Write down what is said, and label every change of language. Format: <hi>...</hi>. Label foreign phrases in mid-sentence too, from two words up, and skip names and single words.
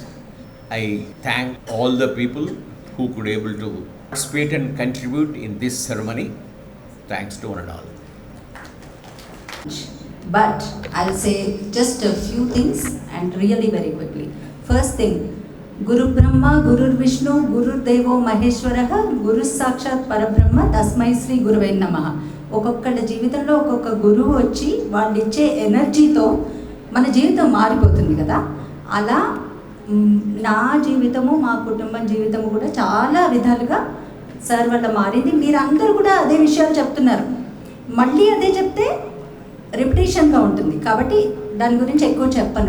<en>I thank all the people who could able to participate and contribute in this ceremony. Thanks to one and all. But I'll say just a few things and really very quickly. First thing,</en> <sa>गुरु ब्रह्मा, गुरु विष्णु, गुरु देवो महेश्वरः, गुरु साक्षात् परब्रह्म, तस्मै श्री गुरवे नमः.</sa> <te>ఒక్కొక్కళ్ళ జీవితంలో ఒక్కొక్క గురువు వచ్చి వాళ్ళు ఇచ్చే ఎనర్జీతో మన జీవితం మారిపోతుంది కదా. అలా నా జీవితము, మా కుటుంబం జీవితము కూడా చాలా విధాలుగా సార్ వల్ల మారింది. మీరందరూ కూడా అదే విషయాలు చెప్తున్నారు, మళ్ళీ అదే చెప్తే రిపిటేషన్గా ఉంటుంది, కాబట్టి దాని గురించి ఎక్కువ చెప్పను.</te>